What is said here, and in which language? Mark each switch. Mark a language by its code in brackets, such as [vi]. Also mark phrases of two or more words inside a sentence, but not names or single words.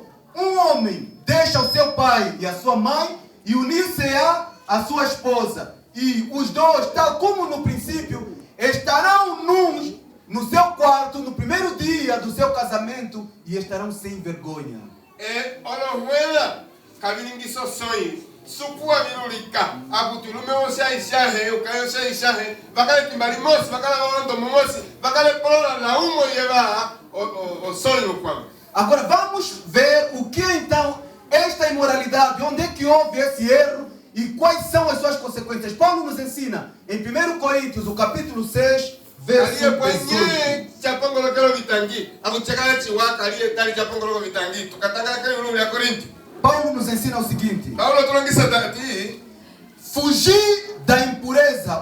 [pt] Um homem deixa o seu pai e a sua mãe e unir-se-á a sua esposa. E os dois, tal como no princípio, estarão nus no seu quarto no primeiro dia do seu casamento e estarão sem vergonha. [umb] Sukua virulika. Akutulume ose aishahe. Ukayo ose aishahe. Vakale timbali mosi. Vakale waondo mosi. Vakale polola na umo yeva. [pt] O sonho [umb] kwame. [pt] Agora vamos ver o que então esta imoralidade, onde é que houve esse erro e quais são as suas consequências. Paulo nos ensina em 1 Coríntios, o capítulo 6, verso 18. Paulo nos ensina o seguinte: fugir da impureza.